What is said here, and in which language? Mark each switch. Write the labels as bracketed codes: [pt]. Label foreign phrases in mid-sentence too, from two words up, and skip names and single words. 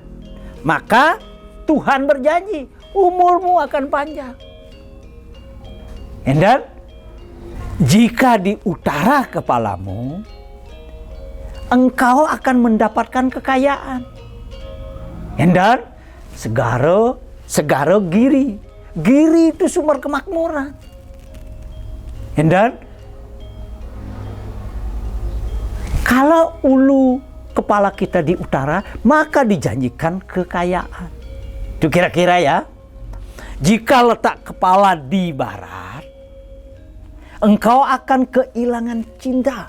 [id] Maka Tuhan berjanji, umurmu akan panjang. Dan jika di utara kepalamu, engkau akan mendapatkan kekayaan. Dan segara giri. Giri itu sumber kemakmuran. Dan kalau ulu kepala kita di utara, maka dijanjikan kekayaan. Itu kira-kira ya. Jika letak kepala di barat, engkau akan kehilangan cinta.